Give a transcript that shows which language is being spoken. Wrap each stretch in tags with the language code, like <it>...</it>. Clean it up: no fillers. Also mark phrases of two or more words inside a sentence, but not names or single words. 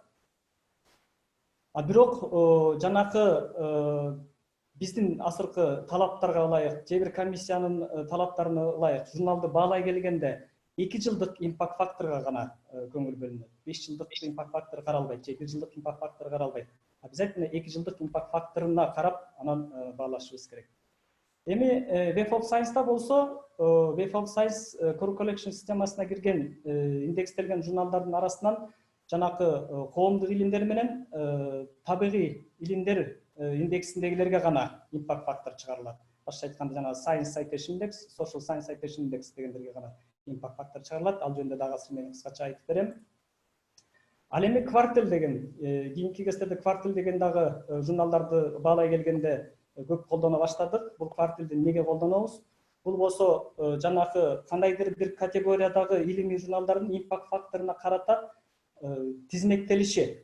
<ky>Бирок жанакы биздин азыркы талаптарга ылайык, же бир комиссиянын талаптарына ылайык журналды баалай келгенде 2 жылдык импакт факторга гана көңүл бөлүнөт. 5 жылдык импакт фактор каралбайт, же 1 жылдык импакт фактор каралбайт. Обязательно 2 жылдык импакт факторуна карап анан баалашыбыз керек. Эми Web of Science'da болсо, Web of Science Core Collection системасына кирген индекстелген журналдардын арасынан жанакы коомдук илимдер менен табигый илимдер индексиндегилерге гана</ky> <en>impact factor</en> <ky>чыгарылат. Башка айтканда жана Science Citation Index, Social Science Citation Index дегендерге гана</ky> <en>impact factor</en> <ky>чыгарылат. Ал жөнүндө дагы азыр мен кыскача айтып берем. Ал эми квартал деген, кийинки кездерде квартал деген дагы журналдарды баалай келгенде көп колдоно баштадык. Бул кварталды эмнеге колдонобуз? Бул болсо жанакы кандайдыр бир категориядагы илимий журналдардын impact факторуна карата тизмектелиши.</ky>